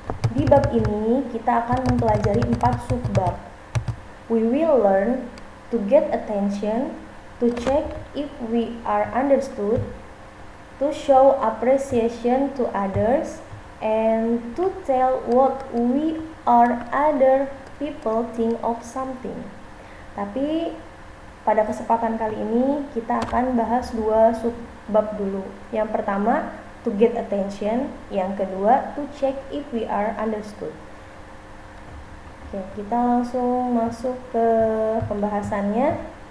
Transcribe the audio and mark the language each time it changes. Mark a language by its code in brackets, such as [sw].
[id] Di bab ini kita akan mempelajari 4 subbab. [en] We will learn to get attention, to check if we are understood, to show appreciation to others, and to tell what we or other people think of something. [id] Tapi pada kesempatan kali ini kita akan bahas 2 subbab dulu. Yang pertama, [en] to get attention, [id] yang kedua [en] to check if we are understood. [id] Oke, kita langsung masuk ke pembahasannya.